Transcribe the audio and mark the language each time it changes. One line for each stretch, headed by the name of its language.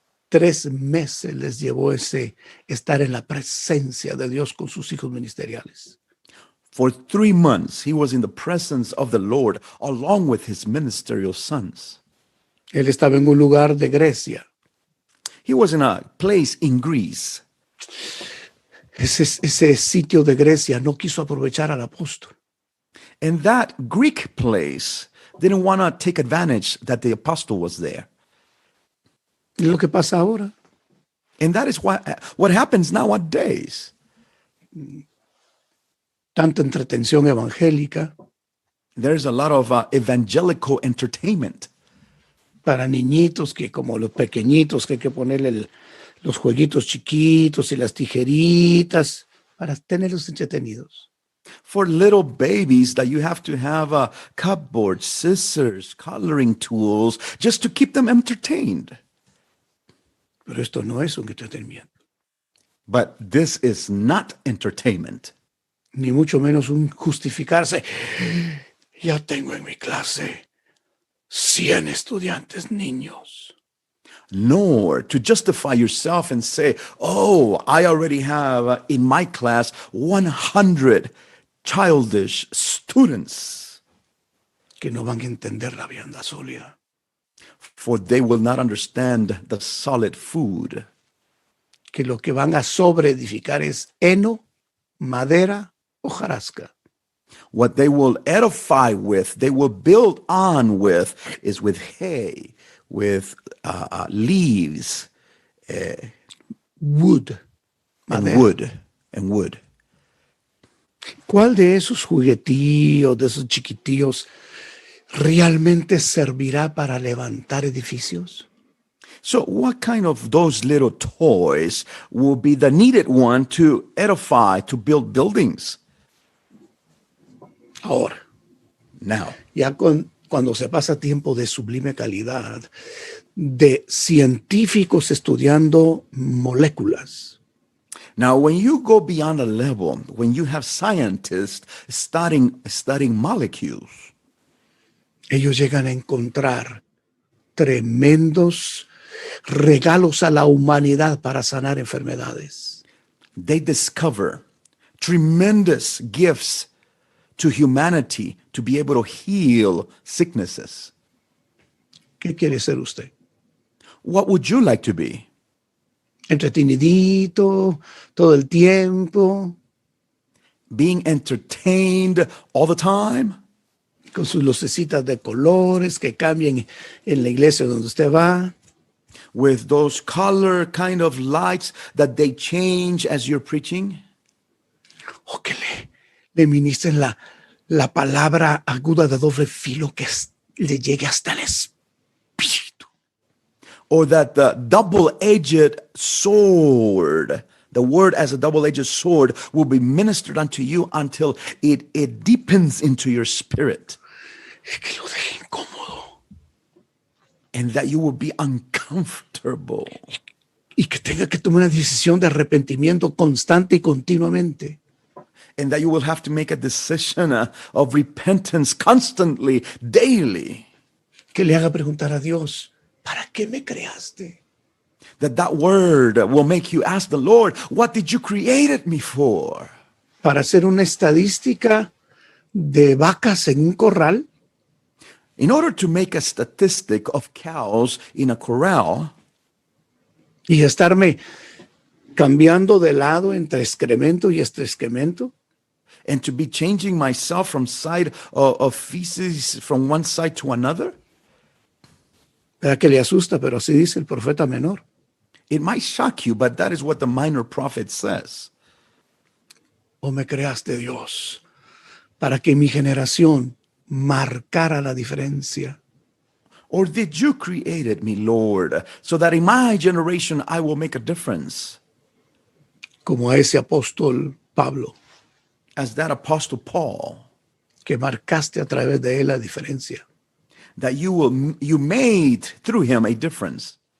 Spanish: 3 meses les llevó estar en la presencia de Dios con sus hijos ministeriales.
English: For 3 months, he was in the presence of the Lord along with his ministerial sons.
Spanish: Él estaba en un lugar de Grecia.
English: He was in a place in Greece.
Spanish: Ese sitio de Grecia no quiso aprovechar al apóstol.
English: And that Greek place didn't want to take advantage that the apostle was there.
Spanish: Es lo que pasa ahora.
English: And that is what happens nowadays.
Spanish: Tanta entretención evangélica
English: There's a lot of evangelical entertainment
Spanish: para niñitos que como los pequeñitos que hay que ponerle los jueguitos chiquitos y las tijeritas para tenerlos entretenidos.
English: For little babies that you have to have a cupboard, scissors, coloring tools, just to keep them entertained.
Spanish: Pero esto no es un entretenimiento,
English: But this is not entertainment,
Spanish: ni mucho menos un justificarse. Ya tengo en mi clase 100 estudiantes niños.
English: nor to justify yourself and say, oh, I already have in my class 100 childish students,
Spanish: Que no van a entender la vianda sólida.
English: for they will not understand the solid food.
Spanish: Que lo que van a sobreedificar es heno, madera, hojarasca.
English: What they will edify with, they will build on with, is with hay, with leaves, Wood, and
Spanish: madera.
English: wood.
Spanish: ¿Cuál de esos juguetillos, de esos chiquitillos, realmente servirá para levantar edificios?
English: So what kind of those little toys will be the needed one to edify, to build buildings?
Spanish: Ahora,
English: Now,
Spanish: ya cuando se pasa tiempo de sublime calidad, de científicos estudiando moléculas,
English: when you go beyond a level, when you have scientists studying molecules,
Spanish: ellos llegan a encontrar tremendos regalos a la humanidad para sanar enfermedades.
English: they discover tremendous gifts to humanity to be able to heal sicknesses.
Spanish: ¿Qué quiere ser usted?
English: What would you like to be?
Spanish: Entretenidito, todo el tiempo,
English: Being entertained all the time?
Spanish: con sus lucecitas de colores que cambien en la iglesia donde usted va,
English: With those color kind of lights that they change as you're preaching?
Spanish: o que le ministren la palabra aguda de doble filo que le llegue hasta el espíritu.
English: Or that the double-edged sword, the word as a double-edged sword, will be ministered unto you until it deepens into your spirit,
Spanish: Que lo deje incómodo
English: and that you will be uncomfortable,
Spanish: y que tenga que tomar una decisión de arrepentimiento constante y continuamente.
English: and that you will have to make a decision of repentance constantly, daily.
Spanish: Que le haga preguntar a Dios, ¿para qué me creaste?
English: That word will make you ask the Lord, what did you create me for?
Spanish: ¿Para hacer una estadística de vacas en un corral?
English: In order to make a statistic of cows in a corral,
Spanish: ¿Y estarme cambiando de lado entre excremento y excremento?
English: and to be changing myself from side of feces from one side to another?
Spanish: ¿Verdad que le asusta? Pero así dice el profeta menor.
English: It might shock you, but that is what the minor prophet says.
Spanish: ¿O me creaste, Dios, para que mi generación marcara la diferencia?
English: Or did you create me, Lord, so that in my generation I will make a difference?
Spanish: Como a ese apóstol Pablo,
English: As that apostle Paul,
Spanish: que marcaste a través de él la diferencia.
English: that you made through him a difference.